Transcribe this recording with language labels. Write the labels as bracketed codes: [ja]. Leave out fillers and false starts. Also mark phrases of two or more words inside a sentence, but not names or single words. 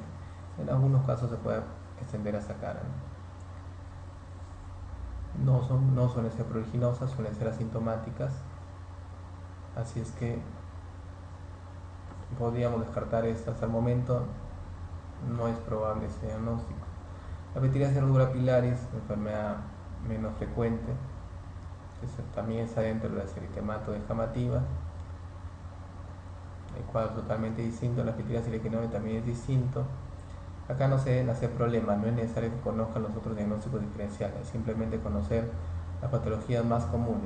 [es] En algunos casos se puede extender hasta cara, ¿no? No suelen ser pruriginosas, suelen ser asintomáticas, así es que podríamos descartar esta hasta el momento. No es probable ese diagnóstico. La pitiriasis rubra pilaris, enfermedad menos frecuente, también está dentro de las eritemato descamativas. El cuadro totalmente distinto. La pitiriasis lichenoide también es distinto. Acá no se deben hacer problemas, no es necesario que conozcan los otros diagnósticos diferenciales, simplemente conocer las patologías más comunes.